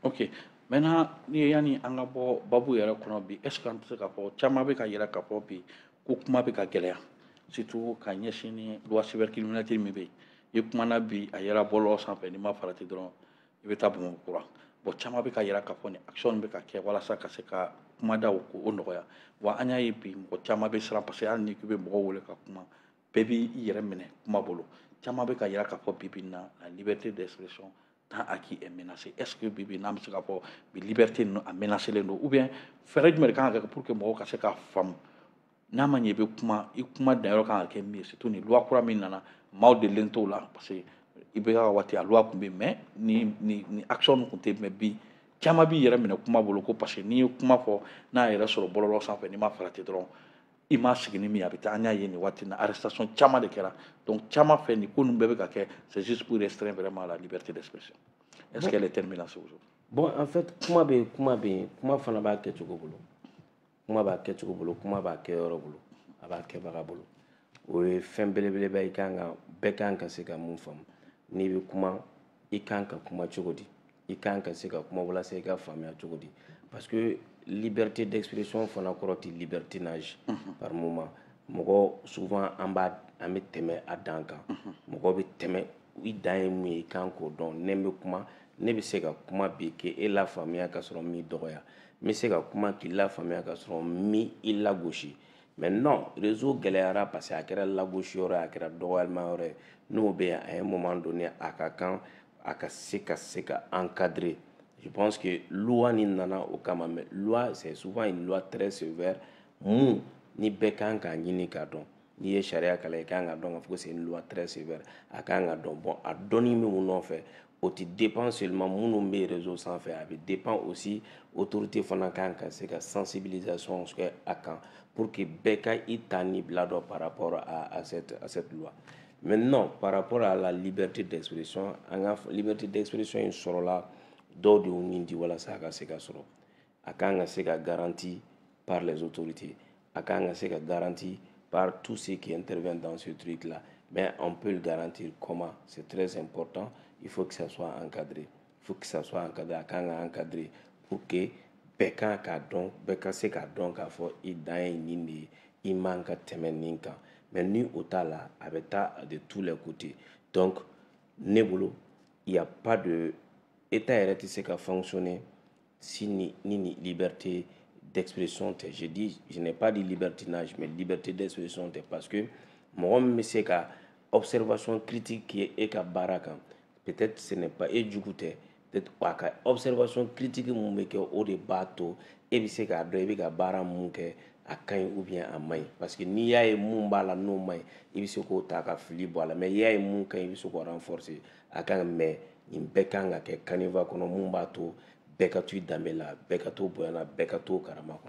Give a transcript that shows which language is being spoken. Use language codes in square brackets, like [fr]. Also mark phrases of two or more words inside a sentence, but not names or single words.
[bm] Ok maintenant ni yanni an ka bɔ babu yɛrɛ kɔnɔ bi [fr] est ce que [bm] an tɛ se k'a fɔ caman bɛ ka yira k'a fɔ bi ko kuma bɛ ka gɛlɛya surtout ka ɲɛsin ni [fr] loi cybercriminalité [bm] min bɛ yen i kumana bi a yɛrɛ bɔlɔlɔ sanfɛ n'i ma farati dɔrɔn i bɛ taa Bamakɔ kura bon caman bɛ ka yira k'a fɔ nin action bɛ ka kɛ walasa ka se ka kumadaw k'o nɔgɔya wa an y'a ye bi mɔgɔ caman bɛ siran [fr] parce que [bm] hali ni k'i bɛ mɔgɔw wele ka kuma bɛɛ b'i yɛrɛ minɛ kuma bolo caman bɛ ka yira k'a fɔ bi bi in na [fr] la liberté d'expression tant acquis est menacée est ce que [bm] bi bi n'an bɛ se k'a fɔ bi liberté ninnu a menacelen don [fr] ou bien [bm] fɛɛrɛ jumɛn de kan ka kɛ [fr] pour que [bm] mɔgɔw ka se k'a faamu n'a ma ɲɛ i bɛ kuma i kuma danyɔrɔ kan ka kɛ min ye surtout ni loi kura min nana maaw delilen t'o la [fr] parce que [bm] i bɛ ka waati a loi tun bɛ yen mais ni action ninnu tun tɛ yen mais bi caman b'i yɛrɛ minɛ kuma bolo ko [fr] parce que [bm] n'i ye kuma fɔ n'a yɛrɛ sɔrɔ bɔlɔlɔ sanfɛ n'i ma farati dɔrɔn i ma sigi ni min ye a bɛ taa an y'a ye nin waati in na arrestation caman de kɛra donc caman fɛ nin ko ninnu bɛɛ bɛ ka kɛ [fr] c'est juste pour restreindre vraiment la liberté d'expression est ce qu'elle est terminée à ce jour. Bon en fait [bm] kuma bɛ yen kuma fana b'a kɛcogo bolo kuma b'a kɛcogo bolo kuma b'a kɛ yɔrɔ bolo a b'a kɛbaga bolo o ye fɛn belebeleba ye bɛɛ kan ka se ka mun faamu n'i bɛ kuma i kan ka kuma cogo di i kan ka se ka kuma walasa i ka faamuya cogo di [fr] parce que liberté d'expression [bm] fana kɔrɔ tɛ [fr] libertinage par moment [bm] mɔgɔ souvent an bɛ tɛmɛ a dan kan mɔgɔ bɛ tɛmɛ i dan ye mun ye i kan k'o dɔn ne bɛ kuma ne bɛ se ka kuma bi k'e lafaamuya ka sɔrɔ n m'i dɔgɔya n bɛ se ka kuma k'i lafaamuya ka sɔrɔ n m'i lagosi [fr] mais non réseau [bm] gɛlɛyara [fr] parce que [bm] a kɛra lagosi yɔrɔ ye a kɛra dɔgɔyalima yɔrɔ ye n'o bɛ yen [fr] à un moment donné [bm] a ka kan a ka se ka encadrer [fr] je pense que loi [bm] nin nana o kama [fr] mais loi c'est souvent une loi très sévère [bm] mun ni bɛɛ kan k'a ɲini k'a dɔn n'i ye sariya kalan i kan ka dɔn k'a fɔ [fr] que c'est une loi très sévère [bm] a kan ka dɔn bon a dɔnni bɛ mun nɔfɛ o tɛ [fr] dépend seulement [bm] minnu bɛ réseau sanfɛ a bɛ [fr] dépend aussi [bm] autorité fana kan ka se ka sensibilisation kɛ a kan [fr] pour que [bm] bɛɛ ka i ta ni bila dɔn [fr] par rapport à cette loi maintenant par rapport à la liberté d'expression [bm] an ka [fr] liberté d'expression [bm] in sɔrɔla dɔw de y'o nin di walasa a ka se ka [fr] sɔrɔ [bm] a kan ka se ka [fr] garanti par les autorités [bm] a kan ka [fr] se ka garanti par tous ceux qui interviennent dans ce truc là mais on peut le garantir comment c'est très important il faut que ça soit encadré il faut que ça soit encadré a kan ka encadré pour que [bm] bɛɛ kan k'a dɔn bɛɛ ka se k'a dɔn k'a fɔ i dan ye nin de ye i man ka tɛmɛ nin kan mais ni o t'a la a bɛ taa [fr] de tous les côtés donc [bm] ne bolo [fr] il y a pas de état [bm] yɛrɛ tɛ se ka fonctionner si ni liberté d'expression tɛ [fr] je dis je n'ai pas dit libertinage mais [bm] liberté d'expression tɛ [fr] parce que [bm] mɔgɔ min bɛ se ka [fr] observation critique [bm] kɛ e ka baara kan [fr] peut-être ce n'est pas [bm] e jugu tɛ peut-être a ka [fr] observation critique [bm] mun bɛ kɛ o de b'a to e bɛ se k'a dɔn i bɛ ka baara mun kɛ a ka ɲi [fr] ou bien [bm] a man ɲi [fr] parce que [bm] n'i y'a ye mun b'a la n'o man ɲi i bɛ se k'o ta ka fili bɔ a la mais n'i y'a ye mun ka ɲi i bɛ se k'o renforcer a kan mais nin bɛɛ kan ka kɛ caniveau kɔnɔ mun b'a to bɛɛ ka to i danbe la bɛɛ ka to bonya la bɛɛ ka to karama kɔnɔ.